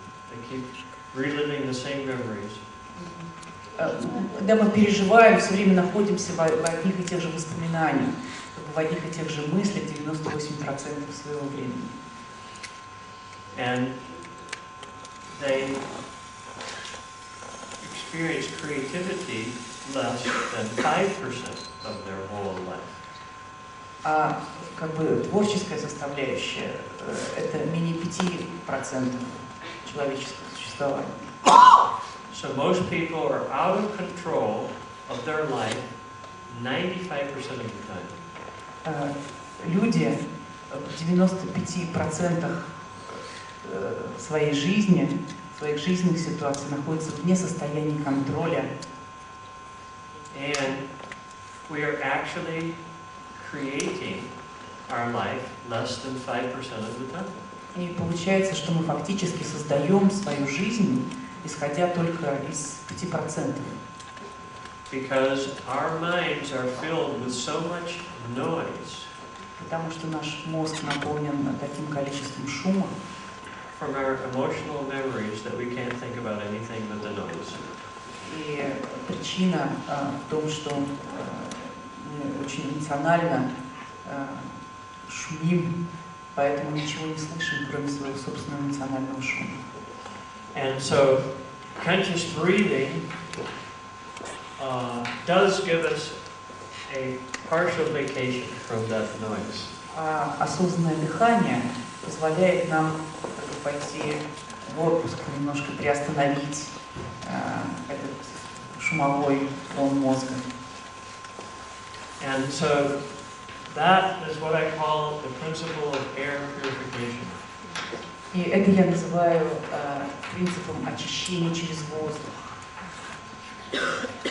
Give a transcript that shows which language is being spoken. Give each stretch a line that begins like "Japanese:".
English: They keep reliving the same memories.
Russian: да, мы переживаем, все время находимся в одних и тех же воспоминаниях, в одних и тех же мыслях 98% своего времени.
English: And they experience creativity less than 5% of their whole life.
Russian: А как бы творческая составляющая это менее 5% человеческого существования.
English: So most people are out of control of their life 95% of the time.
Russian: Люди в 95% своей жизни, своих жизненных ситуаций находятся вне состояния контроля.
English: And we are actually creating our life less than 5% of the time.
Russian: И получается, что мы фактически создаем свою жизнь, исходя только из 5%.
English: Because our minds are filled with so much noise.
Russian: Потому что наш мозг наполнен таким количеством шума.
English: From our emotional memories that we can't think about anything but the noise.
Russian: И причина в том, что мы очень эмоционально шумим, поэтому ничего не слышим, кроме своего собственного эмоционального шума.
English: And so, conscious breathing does give us a partial vacation from that noise.
Russian: Осознанное дыхание позволяет нам пойти в отпуск, немножко приостановить этот шумовой фон мозга.
English: And so that is what I call the principle of air purification.
Russian: И это я называю принципом очищения через воздух.